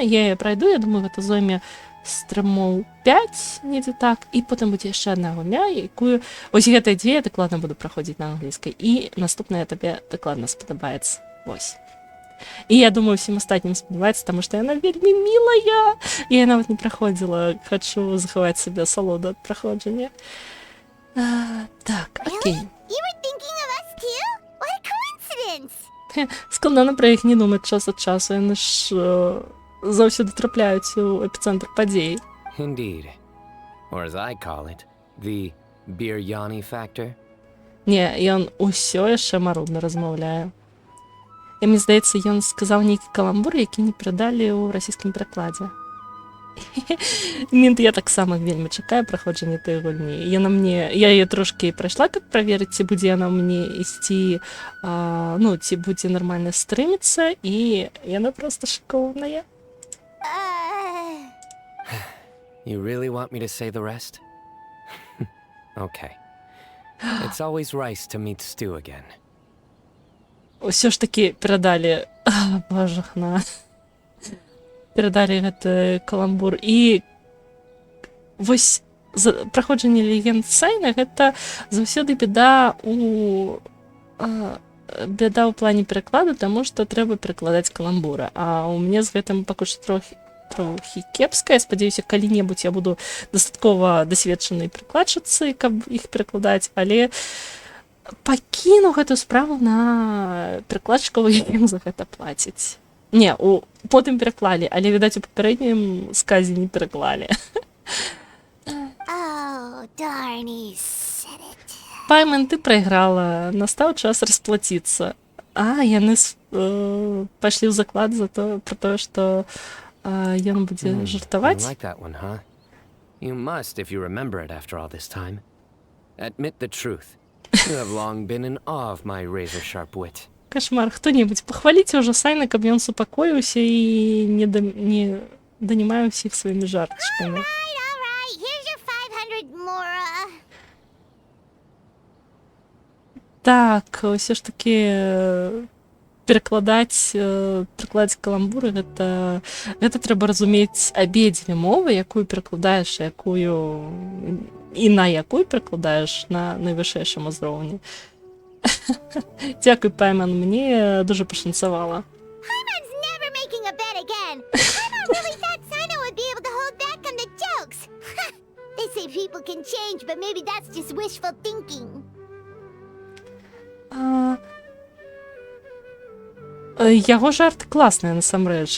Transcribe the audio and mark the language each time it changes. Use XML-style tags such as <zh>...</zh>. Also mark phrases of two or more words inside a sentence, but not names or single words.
<be>Я яе прайду, я думаю, гэта зойме стрымоў 5, недзе так, і потым будзе яшчэ адна гульня, якую ось гэтыя дзве я дакладна буду праходзіць на англійскай, і наступная табе дакладна спадабаецца. Вось. І я думаю, усім астатнім спадабаецца, таму што яна вельмі мілая. Я нават не праходзіла, хачу захаваць сабе асалоду ад праходжання. Так, окей.</be> <en>You were thinking of us too? What a coincidence!</en> <be>Складана пра іх не думаць час ад часу, яны ж заўсёды трапляюць у эпіцэнтр падзей.</be> <en>Indeed. Or as I call it, the Biryani factor.</en> <be>Не, ён усё яшчэ марудна размаўляе. І мне здаецца, ён сказаў нейкі каламбур, які не перадалі ў расійскім перакладзе. Мінт, я таксама вельмі чакаю праходжання той гульні. Я яе трошкі прайшла, каб праверыць, ці будзе яна мне ісці, ці будзе нармальна стрыміцца, і яна проста шыкоўная.</be> <en>You really want me to say the rest? Okay. It's always nice to meet Stu again.</en> <be>Усё ж такі перадалі, перадалі гэты каламбур. І вось праходжанне легенд Сайна гэта заўсёды бяда ў плане перакладу, таму што трэба перакладаць каламбуры. А ў мяне з гэтым пакуль што трохі кепска. Я спадзяюся, калі-небудзь я буду дастаткова дасведчанай перакладчыцай, каб іх перакладаць, але пакіну гэту справу на перакладчыкаў, якім за гэта плацяць. Не, потым пераклалі, але, відаць, у папярэднім сказе не пераклалі.</be> <en>Oh, darn, he said it.</en> <be>Пайман, ты прайграла, настаў час расплаціцца. Яны пайшлі ў заклад пра тое, што ён будзе жартаваць.</be> <en>You like that one, huh? You must, if you remember it after all this time. Admit the truth. You have long been in awe of my razor-sharp wit.</en> <be>Кошмар, хто-небудзь, пахваліце ўжо Сайна, каб ён супакоіўся і не данімае ўсіх сваімі жартачкамі.</be> <en>All right, here's your 500 mora.</en> <be>Так, ўсё ж такі перакладаць каламбуры, гэта трэба разумець абедзве мовы, якую перакладаеш, і на якую перакладаеш на найвышэйшым узроўні. Дзякуй, Пайман, мне дуже пашанцавала.</be> <en>Paimon's never making a bet again. Paimon really thought Sino would be able to hold back on the jokes. They say people can change, but maybe that's just wishful thinking.</en> <be>Яго жарт класныя, насамрэч.</be>